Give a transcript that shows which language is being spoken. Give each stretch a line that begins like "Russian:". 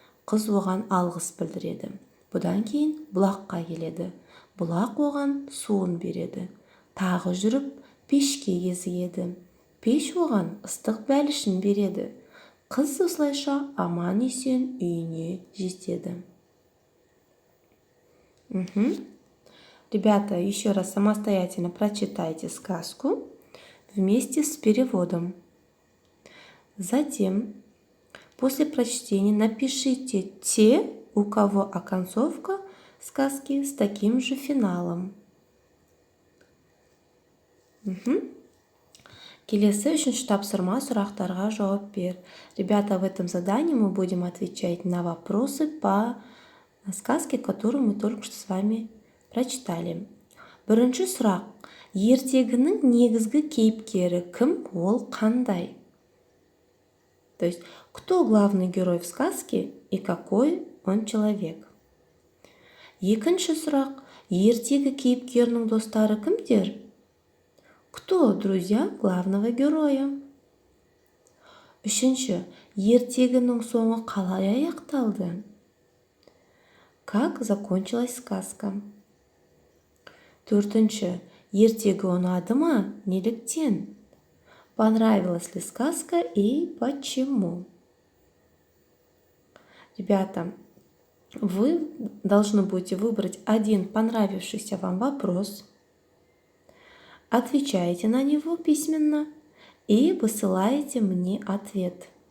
Kazakh: Қыз оған алғыс білдіреді. Бұдан кейін бұлаққа келеді. Бұлақ оған суын береді. Тағы жүріп пешке кезігеді. Пеш оған ыстық бәлішін береді. Қыз осылайша аман-есен үйіне жетеді.
Russian: Ребята, еще раз самостоятельно прочитайте сказку вместе с переводом. Затем, после прочтения, напишите те, у кого оконцовка сказки с таким же финалом.
Kazakh: Келесі үшінші тапсырма: сұрақтарға жауап бер.
Russian: Ребята, в этом задании мы будем отвечать на вопросы по сказке, которую мы только что с вами прочитали.
Kazakh: Бірінші сұрақ: ертегінің негізгі кейіпкері кім, ол қандай?
Russian: То есть, кто главный герой в сказке и какой он человек?
Kazakh: Екінші сұрақ: ертегі кейіпкерінің достары кімдер?
Russian: Кто друзья главного героя?
Kazakh: Үшінші: ертегінің соңы қалай аяқталды?
Russian: Как закончилась сказка?
Kazakh: Төртінші: ертегі ұнады ма? Неліктен?
Russian: Понравилась ли сказка и почему? Ребята, вы должны будете выбрать один понравившийся вам вопрос, отвечаете на него письменно и высылаете мне ответ.